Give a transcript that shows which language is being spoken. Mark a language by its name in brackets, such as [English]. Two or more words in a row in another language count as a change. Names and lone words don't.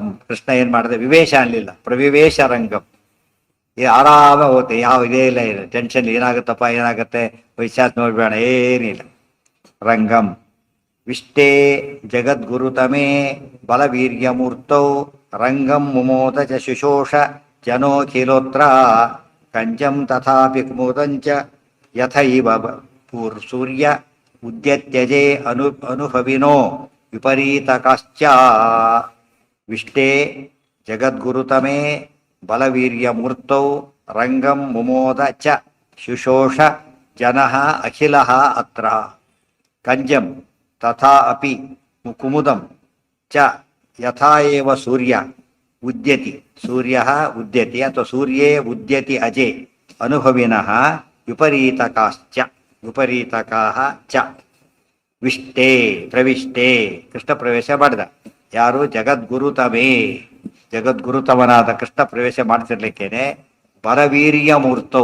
[Kannada] ಕೃಷ್ಣ ಏನ್ ಮಾಡಿದೆ, ವಿವೇಶ ಅನ್ಲಿಲ್ಲ, [Sanskrit] ಪ್ರವಿವೇಶ ರಂಗಂ. [Kannada] ಆರಾಮ ಹೋಗುತ್ತೆ, ಯಾವ ಇದೇ ಇಲ್ಲ, ಇಲ್ಲ ಟೆನ್ಷನ್, ಏನಾಗುತ್ತಪ್ಪ ಏನಾಗುತ್ತೆ ವೈಶ್ಯಾಸ್ ನೋಡ್ಬೇಡ, ಏನಿಲ್ಲ. [Sanskrit] ರಂಗಂ ವಿಷ್ಟೇ ಜಗದ್ಗುರುತಮೇ ಬಲವೀರ್ಯಮೂರ್ತೌ ರಂಗಂ ಮುಮೋದ ಚ ಶುಶೋಷ ಜನೋಖಿಲೋತ್ರ ಕಂಜಂ ತಥಾಪಿ ಕುಮುದಂಚ ಯಥೈವ ಸೂರ್ಯ ಉದ್ಯತ್ಯಜೆ ಅನುಭವಿನೋ ವಿಪರೀತಕಾಶ್ಚ. ವಿಷ್ಟೇ ಜಗದ್ಗುರುತಮೇ ಬಲವೀರ್ಯಮೂರ್ತೌ ರಂಗಂ ಮುಮೋದ ಚ ಶುಶೋಷ ಜನಃ ಅಖಿಲಃ ಅತ್ರ. ಕಂಜಂ ತಥಾ ಅಪಿ ಕುಮುದಂ ಚ ಯಥಾ ಏವ ಸೂರ್ಯ ಉದ್ಯತಿ, ಸೂರ್ಯಃ ಉದ್ಯತಿ ಅಥವಾ ಸೂರ್ಯೇ ಉದ್ಯತಿ ಅಜೆ ಅನುಭವಿನಃ ವಿಪರೀತಕಾಶ್ಚ ವಿಪರೀತಕಾಃ ಚ. ವಿಷ್ಟೇ ಪ್ರವಿಷ್ಟೇ [Kannada] ಕೃಷ್ಣ ಪ್ರವೇಶ ಮಾಡಿದ. ಯಾರು? ಜಗದ್ಗುರುತಮೇ, ಜಗದ್ಗುರುತಮನಾದ ಕೃಷ್ಣ ಪ್ರವೇಶ ಮಾಡ್ತಿರ್ಲಿಕ್ಕೇನೆ [Sanskrit] ಬಲವೀರ್ಯ ಮೂರ್ತೌ.